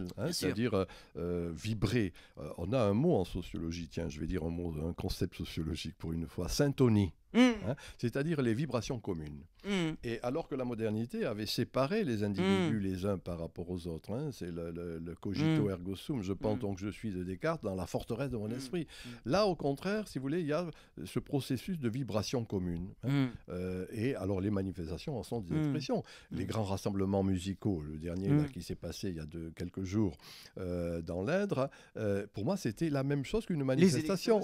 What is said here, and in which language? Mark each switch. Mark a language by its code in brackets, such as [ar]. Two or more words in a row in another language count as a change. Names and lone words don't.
[fr] C'est-à-dire vibrer. On a un mot en sociologie. Tiens, je vais dire un concept sociologique pour une fois. Syntonie. C'est-à-dire les vibrations communes. Et alors que la modernité avait séparé les individus les uns par rapport aux autres, c'est le [la] cogito ergo sum, [fr] je pense donc je suis de Descartes dans la forteresse de mon esprit. Là, au contraire, si vous voulez, il y a ce processus de vibration commune. Et alors les manifestations en sont des expressions. Les grands rassemblements musicaux, le dernier là, qui s'est passé il y a quelques jours dans l'Indre, pour moi c'était la même chose qu'une manifestation.